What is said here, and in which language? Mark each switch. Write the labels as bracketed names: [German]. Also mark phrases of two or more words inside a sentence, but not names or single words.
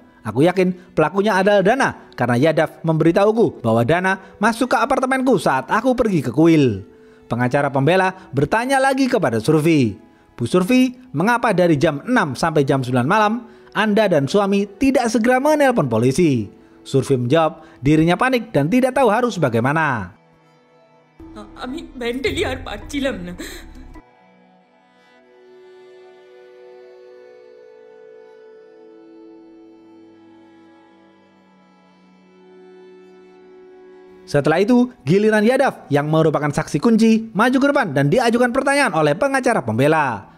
[Indonesian] Aku yakin pelakunya adalah Dana karena Yadav memberitahuku bahwa Dana masuk ke apartemenku saat aku pergi ke kuil. Pengacara pembela bertanya lagi kepada Surfi, Bu Surfi, mengapa dari jam 6 sampai jam 9 malam Anda dan suami tidak segera menelpon polisi? Surfi menjawab, dirinya panik dan tidak tahu harus bagaimana. [Bangla] আমি মেন্টালি আর পারছিলাম না। [Indonesian] Setelah itu, giliran Yadav yang merupakan saksi kunci maju ke depan dan diajukan pertanyaan oleh pengacara pembela.